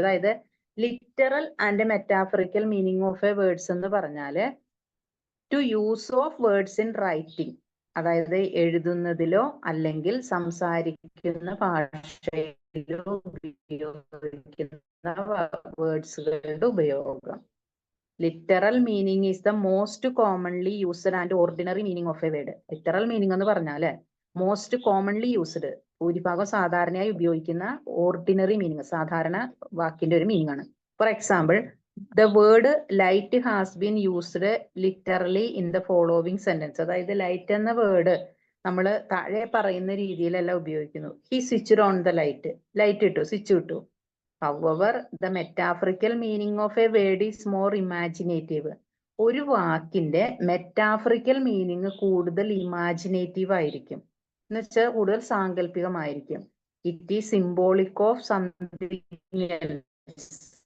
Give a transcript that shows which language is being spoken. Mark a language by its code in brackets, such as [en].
[en] അതായത് literal and metaphorical meaning of a words [ml] എന്ന് പറഞ്ഞാല് [en] to use of words in writing, [ml] അതായത് എഴുതുന്നതിലോ അല്ലെങ്കിൽ സംസാരിക്കുന്ന ഭാഷയിലോ ഉപയോഗിക്കുന്ന വേർഡ്സുകളുടെ ഉപയോഗം. [en] Literal meaning is the most commonly used and ordinary meaning of a word. [ml] Literal meaning എന്ന് പറഞ്ഞാല് [en] most commonly used, [ml] ഭൂരിഭാഗം സാധാരണയായി ഉപയോഗിക്കുന്ന ഓർഡിനറി മീനിങ്, സാധാരണ വാക്കിന്റെ ഒരു മീനിങ് ആണ്. [en] For example, the word light has been used literally in the following sentence. [ml] അതായത് ലൈറ്റ് എന്ന വേർഡ് നമ്മൾ താഴെ പറയുന്ന രീതിയിലല്ല ഉപയോഗിക്കുന്നു. [en] he switched on the light, [ml] light ഇട്ടു, സ്വിച്ച് ഇട്ടു. [en] however the metaphorical meaning of a word is more imaginative. [ml] ഒരു വാക്കിന്റെ മെറ്റാഫറിക്കൽ മീനിങ് കൂടുതൽ ഇമാജിനേറ്റീവ് ആയിരിക്കും, എന്ന് വെച്ചാൽ കൂടുതൽ സാങ്കല്പികമായിരിക്കും. [en] It is symbolic of something else.